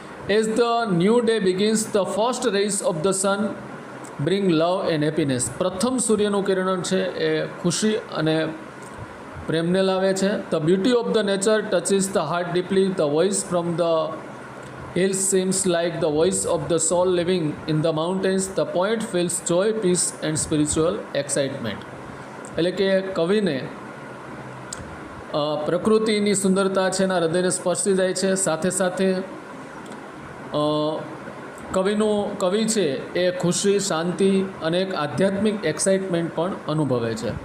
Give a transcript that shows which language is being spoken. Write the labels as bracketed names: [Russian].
[English] As the new day begins, the first rays of the sun bring love and happiness. [Gujarati] પ્રથમ સૂર્યનું કિરણ છે એ ખુશી અને પ્રેમને લાવે છે. [English] The beauty of the nature touches the heart deeply. The voice from the hills seems like the voice of the soul living in the mountains. The poet feels joy, peace and spiritual excitement. [Gujarati] એટલે કે કવિને પ્રકૃતિની સુંદરતા છે એના હૃદયને સ્પર્શી જાય છે. સાથે સાથે કવિ છે એ ખુશી, શાંતિ અને એક આધ્યાત્મિક એક્સાઇટમેન્ટ પણ અનુભવે છે.